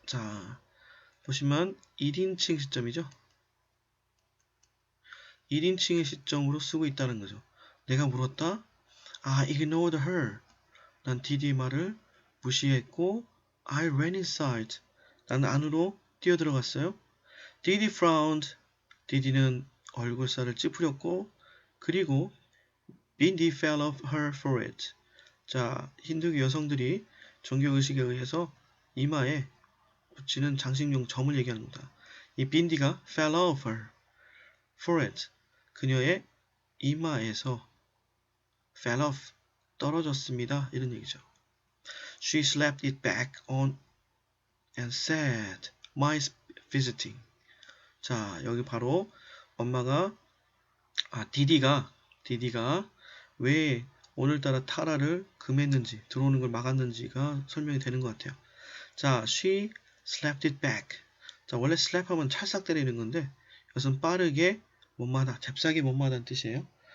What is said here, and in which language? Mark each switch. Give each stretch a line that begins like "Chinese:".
Korean: 자, 보시면 1인칭 시점이죠. 1인칭의 시점으로 쓰고 있다는 거죠. 내가 물었다.
English: I ignored her.
Korean: 난 디디의 말을 무시했고
English: I ran inside.
Korean: 난 안으로 뛰어들어갔어요.
English: Didi frowned. 디디는 얼굴살을 찌푸렸고 그리고 Bindi fell off her forehead.
Korean: 자, 힌두교 여성들이 종교의식에 의해서 이마에 붙이는 장식용 점을 얘기하는 겁니다. 이 빈디가 fell off her forehead. 그녀의 이마에서 fell off, 떨어졌습니다. 이런 얘기죠.
English: She slapped it back on and said, my visiting.
Korean: 자, 여기 바로 엄마가 디디가 왜 오늘따라 타라를 금했는지 들어오는 걸 막았는지가 설명이 되는 것 같아요. 자,
English: she slapped it back.
Korean: 자, 원래 slap 하면 찰싹 때리는 건데 이것은 빠르게 못마다, 잽싸게 못마다는 뜻이에요.